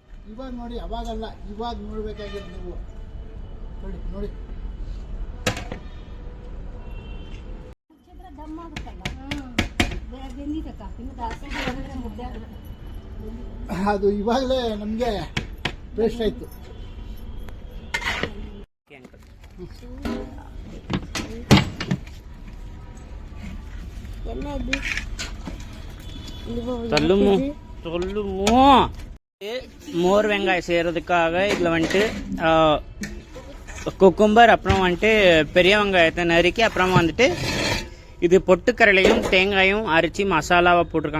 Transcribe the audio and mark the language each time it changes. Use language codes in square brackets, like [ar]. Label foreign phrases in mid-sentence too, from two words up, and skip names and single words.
[kn] ಇವಾಗ ನೋಡಿ, ಅವಾಗಲ್ಲ, ಇವಾಗ ನೋಡ್ಬೇಕಾಗಿರೋದು ನೀವು. ನೋಡಿ ನೋಡಿ, ಅದು ಇವಾಗಲೇ ನಮಗೆ ಟೇಸ್ಟ್ ಆಯಿತು. [ta] மோர் வெங்காயம் செய்கிறதுக்காக இதில் வந்துட்டு குக்கும்பர், அப்புறம் வந்துட்டு பெரிய வெங்காயத்தை நறுக்கி, அப்புறமா வந்துட்டு இது பொட்டுக்கடலையும் தேங்காயும் அரைச்சி மசாலாவை போட்டிருக்காங்க.